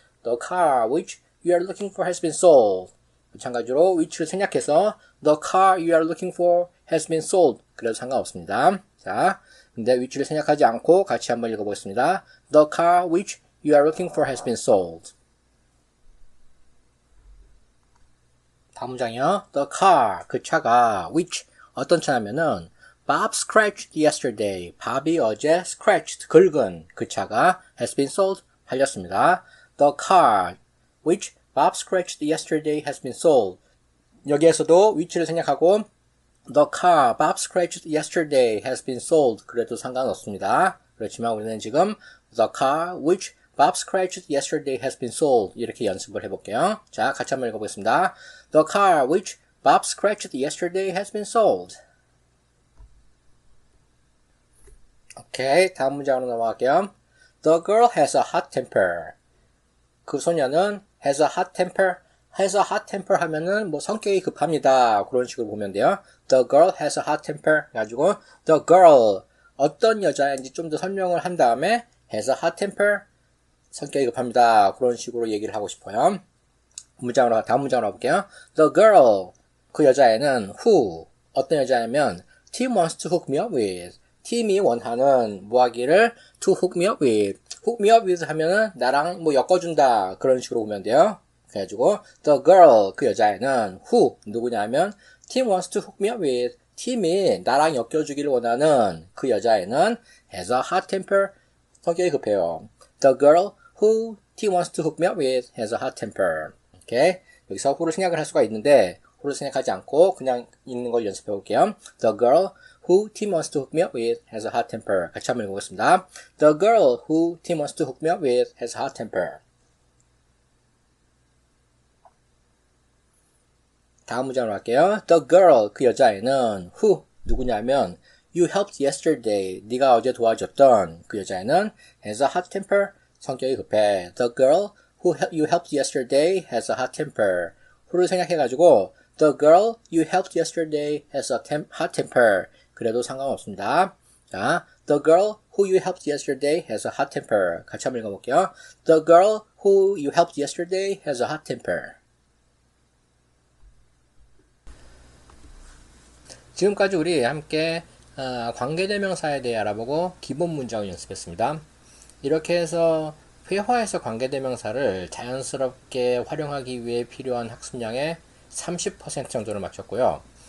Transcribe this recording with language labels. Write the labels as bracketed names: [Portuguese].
[English] The car which you are looking for has been sold. [Korean] 마찬가지로 which를 생략해서 [English] the car you are looking for has been sold. [Korean] 그래도 상관없습니다. 자, 근데 which를 생략하지 않고 같이 한번 읽어보겠습니다. [English] The car which you are looking for has been sold. [Korean] 다음 문장이요. [English] The car, [Korean] 그 차가 [English] which, [Korean] 어떤 차냐면은 [English] Bob scratched yesterday. [Korean] 밥이 어제 scratched, 긁은 그 차가 [English] has been sold, [Korean] 팔렸습니다. [English] The car which Bob scratched yesterday has been sold. [Korean] 여기에서도 which를 생략하고 [English] The car Bob scratched yesterday has been sold. [Korean] 그래도 상관없습니다. 그렇지만 우리는 지금 [English] The car which Bob scratched yesterday has been sold. [Korean] 이렇게 연습을 해볼게요. 자, 같이 한번 읽어보겠습니다. [English] The car which Bob scratched yesterday has been sold. [Korean] 오케이, 다음 문장으로 넘어갈게요. [English] The girl has a hot temper. [Korean] 그 소녀는 [English] has a hot temper. has a hot temper [Korean] 하면은 뭐 성격이 급합니다. 그런 식으로 보면 돼요. [English] The girl has a hot temper. [Korean] 가지고 the girl 어떤 여자인지 좀 더 설명을 한 다음에 [English] has a hot temper. [Korean] 성격이 급합니다. 그런 식으로 얘기를 하고 싶어요. 다음 문장으로 가볼게요. [English] The girl [Korean] 그 여자애는 [English] who [Korean] 어떤 여자냐면 [English] Tim wants to hook me up with. [Korean] 팀이 원하는 뭐 하기를 [English] to hook me up with. hook me up with [Korean] 하면은 나랑 뭐 엮어준다. 그런 식으로 보면 돼요. 그래가지고 [English] the girl [Korean] 그 여자애는 [English] who [Korean] 누구냐면 [English] Tim wants to hook me up with. [Korean] 팀이 나랑 엮여주기를 원하는 그 여자애는 [English] has a hot temper. [Korean] 성격이 급해요. [English] The girl who Tim wants to hook me up with has a hot temper. [Korean] 오케이? 여기서 who를 생략을 할 수가 있는데 who를 생략하지 않고 그냥 있는 걸 연습해 볼게요. [English] The girl who Tim wants to hook me up with has a hot temper. [Korean] 같이 한번 읽어보겠습니다. [English] The girl who Tim wants to hook me up with has a hot temper. [Korean] 다음 문장으로 할게요. [English] The girl, [Korean] 그 여자애는 [English] who, [Korean] 누구냐면 [English] you helped yesterday, [Korean] 네가 어제 도와줬던 그 여자애는 [English] has a hot temper, [Korean] 성격이 급해. [English] The girl who you helped yesterday has a hot temper. [Korean] who를 생각해가지고 [English] the girl you helped yesterday has a hot temper. [Korean] 그래도 상관없습니다. 자, [English] the girl who you helped yesterday has a hot temper. [Korean] 같이 한번 읽어볼게요. [English] The girl who you helped yesterday has a hot temper. [Korean] 지금까지 우리 함께 관계대명사에 대해 알아보고 기본 문장을 연습했습니다. 이렇게 해서 회화에서 관계대명사를 자연스럽게 활용하기 위해 필요한 학습량의 30% 정도를 마쳤고요.